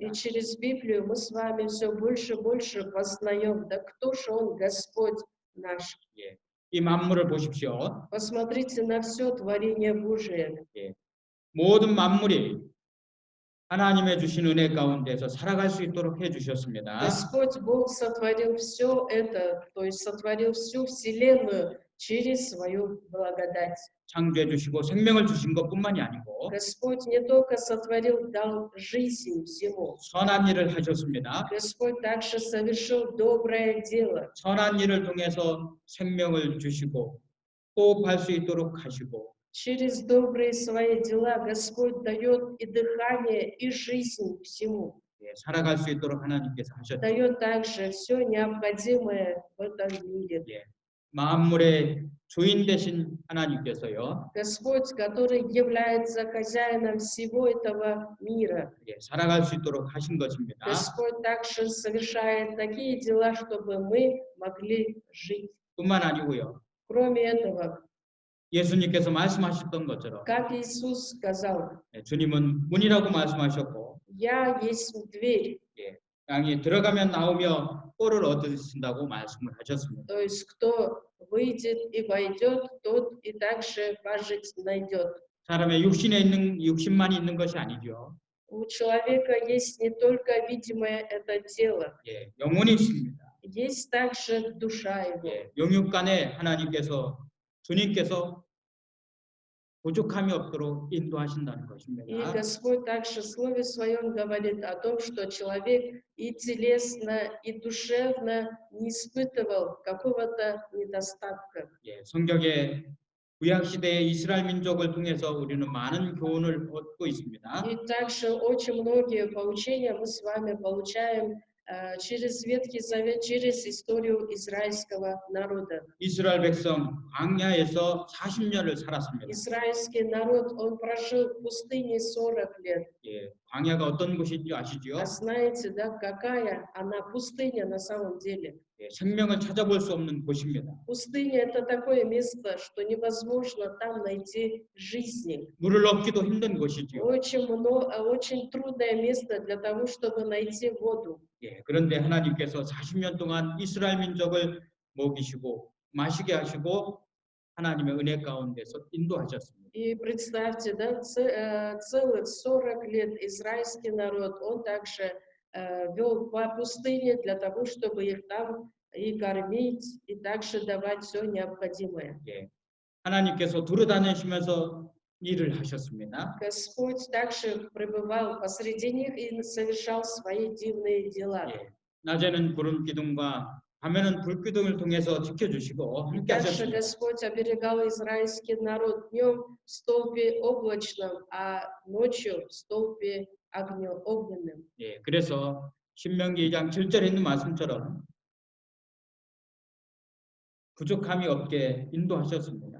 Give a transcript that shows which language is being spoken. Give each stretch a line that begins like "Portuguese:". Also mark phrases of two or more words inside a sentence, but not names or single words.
Russian: И через Библию мы с вами все больше и больше познаем, да кто же Он, Господь наш.
Korean: 예, 이 만물을 보십시오.
Russian: Посмотрите на все творение Божие.
Korean: 예, 모든 만물이 하나님의 주신 은혜 가운데서 살아갈 수 있도록 해주셨습니다.
Russian: Господь Бог сотворил все это, то есть сотворил всю вселенную через свою благодать.
Korean: 창조해 주시고 생명을 주신 것뿐만이 아니고
Russian: Господь не только сотворил, дал жизнь всему.
Korean: 선한 일을 하셨습니다.
Russian: Господь также совершил доброе дело.
Korean: 선한 일을 통해서 생명을 주시고 호흡할 수 있도록 하시고
Russian: Через добрые свои дела Господь дает и дыхание, и жизнь всему.
Korean: 예, 살아갈 수 있도록 하나님께서 하셨죠.
Russian: Дает также все необходимое в этом мире.
Korean: 예, 만물의 주인 되신 하나님께서요.
Russian: Господь, который является хозяином всего этого мира.
Korean: 예, 살아갈 수 있도록 하신 것입니다.
Russian: Господь также совершает такие дела, чтобы мы могли жить.
Korean: 뿐만 아니고요.
Russian: Кроме этого,
Korean: 예수님께서 말씀하셨던 것처럼
Russian: как Иисус сказал,
Korean: 예, 주님은 문이라고 말씀하셨고
Russian: «Я есть дверь».
Korean: 예, 양이 들어가면 나오며 꼴을 얻으신다고 말씀을 하셨습니다.
Russian: То есть, кто выйдет и войдет, тот и также пожить найдет.
Korean: 사람의 육신만 있는 것이 아니죠.
Russian: У человека есть не только видимое это тело,
Korean: 예, 영혼이 있습니다.
Russian: есть также душа его.
Korean: 예, 영육간에 주님께서 부족함이 없도록 인도하신다는
Russian: И
Korean: 것입니다.
Russian: Господь также в Слове Своем говорит о том, что человек и телесно, и душевно не испытывал какого-то недостатка.
Korean: 예, 성경의 구약 시대의 이스라엘 민족을 통해서 우리는 많은 교훈을 얻고 있습니다.
Russian: И также очень многие поучения мы с вами получаем через Ветхий Завет, через историю израильского народа.
Korean: 이스라엘 백성 광야에서 40년을 살았습니다.
Russian: Израильский народ, он прожил в пустыне 40 лет.
Korean: 예, 광야가 어떤 곳인지 아시죠?
Russian: А знаете, да, какая она пустыня на самом деле?
Korean: 예, 생명을 찾아볼 수 없는 곳입니다.
Russian: Пустыня — это такое место, что невозможно там найти жизни.
Korean: 물을 얻기도 힘든 곳이지요.
Russian: Очень трудное место для того, чтобы найти воду.
Korean: 예, 그런데 하나님께서 40년 동안 이스라엘 민족을 먹이시고 마시게 하시고 하나님의 은혜 가운데서 인도하셨습니다.
Russian: И представьте, да, целых 40 лет израильский народ, он также вел по пустыне для того, чтобы их там и кормить, и также давать все необходимое.
Korean: 예, 하나님께서 두루다니시면서 일을 하셨습니다.
Russian: Господь также пребывал посреди них и совершал свои дивные дела.
Korean: 예, 낮에는 구름 기둥과 밤에는 불 기둥을 통해서 지켜주시고 함께
Russian: Также
Korean: 하셨습니다.
Russian: Господь оберегал израильский народ днем в столбе облачном, а ночью в столбе огненным.
Korean: 예, 그래서 신명기 2장 7절에 있는 말씀처럼 부족함이 없게 인도하셨습니다.